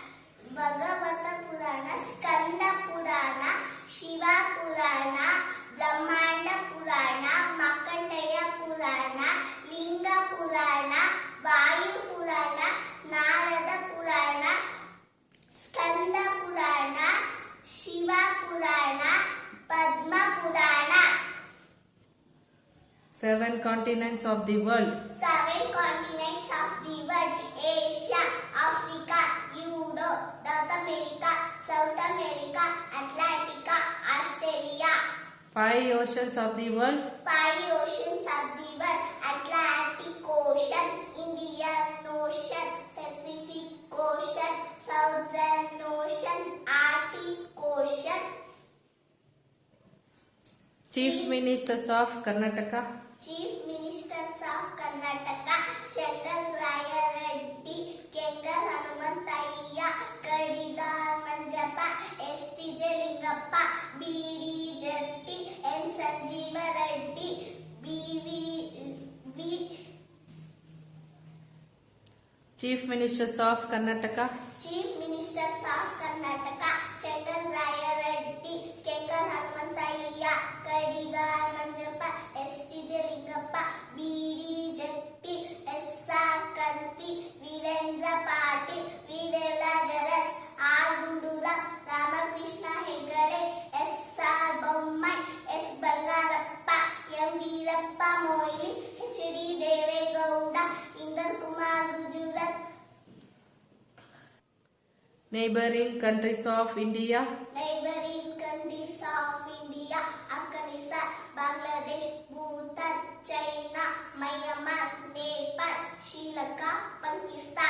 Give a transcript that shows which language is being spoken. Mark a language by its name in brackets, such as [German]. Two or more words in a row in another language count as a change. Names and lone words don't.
[English] Skanda Purana, Shiva Purana, Brahmanda Purana, Markandeya Purana, Linga Purana, Vayu Purana, Narada Purana, Skanda Purana, Shiva Purana, Padma Purana. 7 continents of the world. 7 continents of the world: Asia, Africa, Europe, North America, South America, Atlantica, Australia. 5 oceans of the world. 5 oceans of the world: Atlantic Ocean, Indian Ocean, Pacific Ocean, Southern Ocean, Arctic Ocean. Chief Ministers of Karnataka. Chief Minister Ministers of Karnataka, Chengal Rayareddy, Kengal Hanumanthayya, Kadidar Manjappa, S.T.J. Lingappa, B.D. Jetti, N. Sanjeeva Reddy, B. Chief Ministers of Karnataka, Chief Ministers of Karnataka, Chengal Rayareddy, Kengal Hanumanthayya, Kadidar Manjappa, S.T.J. Lingappa, B.D. Jetti, S.R. Kanti, Virendra Patil, V. Devarajas, R. Gundura, Ramakrishna Hegade, S.R. Bommai, S. Bangarappa, M. Veerappa Moili, H.D. Devegowda, Indar Kumar Gujarat. Neighboring countries of India, Neighboring countries of India, Afghanistan, Bangladesh, Bhutan, China, Myanmar, Nepal, Sri Lanka, Pakistan.